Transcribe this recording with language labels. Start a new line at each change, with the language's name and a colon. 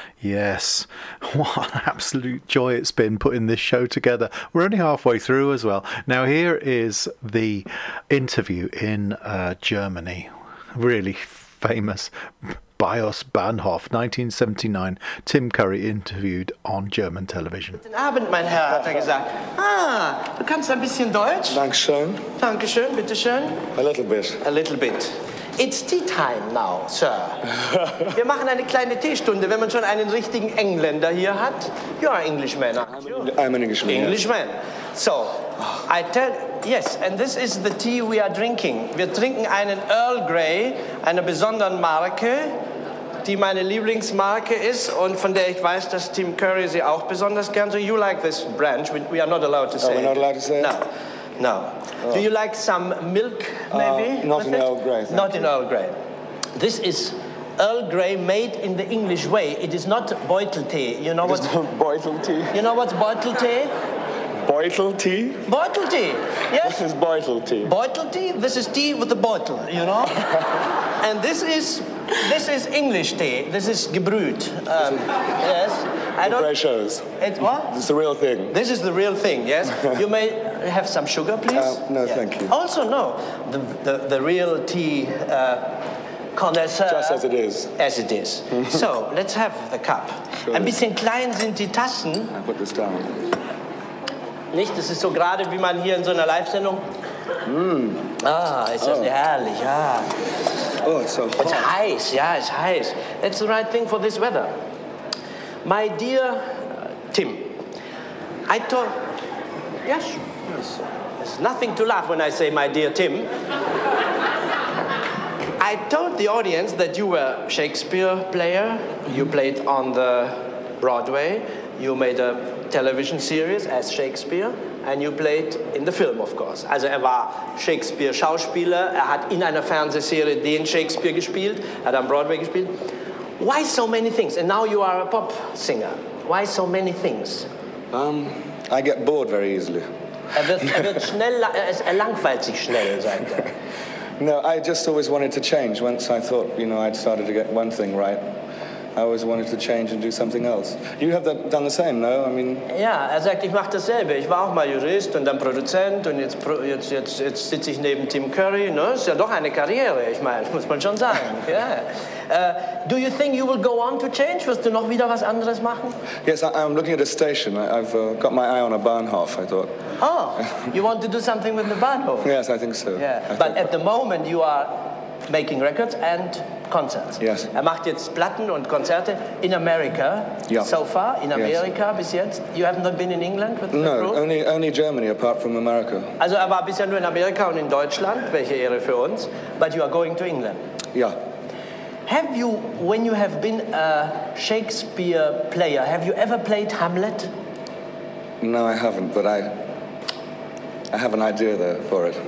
English: Yes, what an absolute joy it's been putting this show together. We're only halfway through as well. Now, here is the interview in Germany. Really famous. Bios Bahnhof, 1979. Tim Curry interviewed on German television.
German: Guten Abend, mein Herr, hat gesagt. Du kannst ein bisschen Deutsch? Dankeschön. Dankeschön, bitteschön.
English: A little bit. A little bit. It's tea time now, sir.
German: Wir machen eine kleine Teestunde, wenn man schon einen richtigen Engländer hier hat.
English: You're an Englishman, aren't you? I'm an Englishman. Englishman. So, I tell... Yes, and this is the tea we are drinking.
German: Wir trinken einen Earl Grey, einer besonderen Marke, die meine Lieblingsmarke ist und von der ich weiß, dass Tim Curry sie auch besonders gern.
English: So you like this branch, we are not allowed to say. Oh, we're not allowed to say it? No. No. Oh. Do you like some milk, maybe? Not in Earl Grey. Not in Earl Grey. This is Earl Grey made in the English way. It is not Beutel tea. You know what? Beutel tea. You know what's Beutel tea? Beutel tea? Beutel tea. Yes. This is Beutel tea. Beutel tea? This is tea with a bottle, you know? And this is English tea. This is gebrüht. Yes.
German: Gebrüht.
English: It's what? This is the real thing. This is the real thing, yes? You may have some sugar, please. No, yeah. Thank you. Also, no. The real tea connoisseur. Just as it is. As it is. So, let's have the cup. Sure.
German: Ein bisschen klein sind die Tassen.
English: I put this down.
German: Nicht? Das ist so gerade, wie man hier in so einer Live-Sendung... Ist das nicht herrlich, ja.
English: Oh, it's so hot. It's
German: heiß, ja,
English: it's
German: heiß.
English: That's the right thing for this weather. My dear Tim, I told... Yes? Yes. There's nothing to laugh when I say my dear Tim. I told the audience that you were a Shakespeare player. You played on the Broadway. You made a television series as Shakespeare, and you played in the film, of course.
German: Also er war Shakespeare-Schauspieler, er hat in einer Fernsehserie den Shakespeare gespielt, er hat am Broadway gespielt.
English: Why so many things? And now you are a pop singer. Why so many things? I get bored very easily.
German: Er wird schnell, er langweilt sich schnell, sagt er.
English: No, I just always wanted to change. Once I thought, you know, I'd started to get one thing right, I always wanted to change and do something else. You have that, done the same, no? I mean.
German: Yeah, er sagt, ich mache dasselbe. Ich war auch mal Jurist und dann Produzent und jetzt sitze ich neben Tim Curry. No, ist ja doch eine Karriere. Ich meine, muss man schon sagen.
English: Yeah. Do you think you will go on to change?
German: Wirst du noch wieder was anderes machen?
English: Yes, I'm looking at a station. I've got my eye on a Bahnhof. I thought. Oh, you want to do something with the Bahnhof? Yes, I think so. Yeah, I but at the moment you are making records and. Concerts. Yes.
German: Er macht jetzt Platten und Konzerte in Amerika. Ja.
English: So far in Amerika, yes.
German: Bis jetzt.
English: You haven't not been in England with the group? No, only Germany apart from America.
German: Also er war bisher nur in Amerika und in Deutschland, welche Ehre für uns.
English: But you are going to England.
German: Ja.
English: Have you, when you have been a Shakespeare player, have you ever played Hamlet? No, I haven't, but I have an idea there for it.